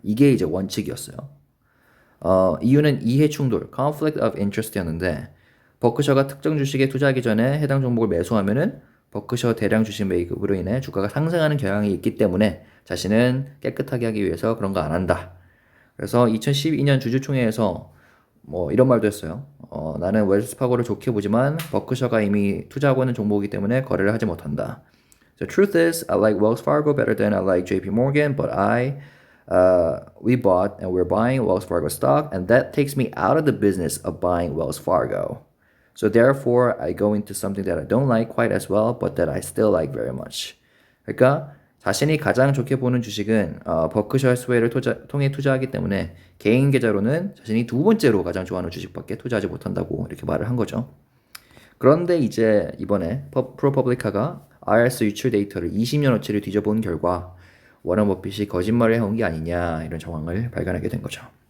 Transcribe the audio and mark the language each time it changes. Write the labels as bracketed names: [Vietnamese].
[Korean] 이게 이제 원칙이었어요. 이유는 이해 충돌, conflict of interest였는데 버크셔가 특정 주식에 투자하기 전에 해당 종목을 매수하면은 버크셔 대량 주식 매입으로 인해 주가가 상승하는 경향이 있기 때문에 자신은 깨끗하게 하기 위해서 그런 거 안 한다. 그래서 2012년 주주총회에서 뭐 이런 말도 했어요. 나는 웰스파고를 좋게 보지만 버크셔가 이미 투자하고 있는 종목이기 때문에 거래를 하지 못한다. [English] The truth is, I like Wells Fargo better than I like JP Morgan, but we bought and we're buying Wells Fargo stock, and that takes me out of the business of buying Wells Fargo. So therefore, I go into something that I don't like quite as well, but that I still like very much. [Korean] 그러니까 자신이 가장 좋게 보는 주식은 버크셔 해서웨이를 통해 투자하기 때문에 개인 계좌로는 자신이 두 번째로 가장 좋아하는 주식밖에 투자하지 못한다고 이렇게 말을 한 거죠. 그런데 이제 이번에 프로퍼블리카가 IRS 유출 데이터를 20년어치를 뒤져본 결과 워런 버핏이 거짓말을 해온 게 아니냐 이런 정황을 발견하게 된 거죠.